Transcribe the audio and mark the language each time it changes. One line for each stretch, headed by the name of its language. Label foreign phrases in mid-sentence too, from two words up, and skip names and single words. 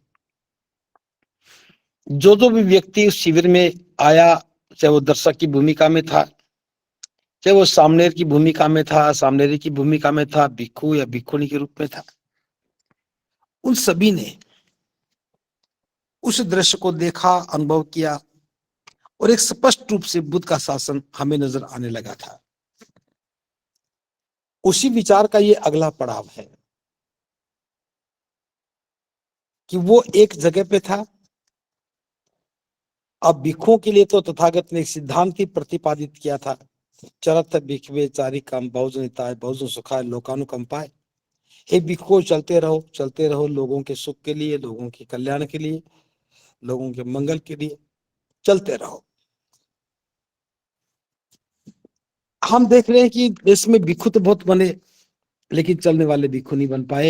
Hindi: जो भी व्यक्ति उस शिविर में आया, चाहे वो दर्शक की भूमिका में था, चाहे वो सामनेर की भूमिका में था, सामनेरी की भूमिका में था, भिक्षु या भिक्षुणी के रूप में था, उन सभी ने उस दृश्य को देखा, अनुभव किया और एक स्पष्ट रूप से बुद्ध का शासन हमें नजर आने लगा था। उसी विचार का ये अगला पड़ाव है कि वो एक जगह पे था। अब भिक्षुओं के लिए तो तथागत ने एक सिद्धांत ही प्रतिपादित किया था,
Pali: चरत भिक्षवे चारिकम बहुजन हिताय बहुजन सुखाय लोकानुकंपाय।
Hindi: हे भिक्षुओं, चलते रहो लोगों के सुख के लिए, लोगों के कल्याण के लिए, लोगों के मंगल के लिए चलते रहो। हम देख रहे हैं कि देश में भिक्षु तो बहुत बने, लेकिन चलने वाले भिक्षु नहीं बन पाए।